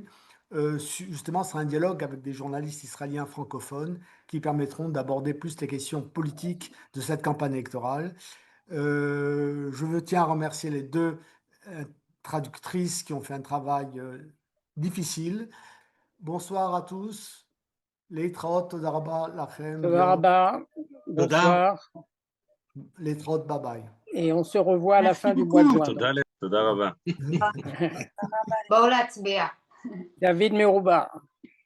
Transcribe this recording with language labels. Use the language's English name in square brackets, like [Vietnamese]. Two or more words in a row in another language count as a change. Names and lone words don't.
[French] Justement, ce sera un dialogue avec des journalistes israéliens francophones qui permettront d'aborder plus les questions politiques de cette campagne électorale. Je tiens à remercier les 2 traductrices qui ont fait un travail difficile. Bonsoir à tous. [Hebrew] להתראות, תודה רבה לכם. תודה רבה, [French] bonsoir. [English] Leitraot, bye bye. [French] Et on se revoit à la fin du mois de juin. [Hebrew] תודה רבה. בואו להצביע. David Merouba.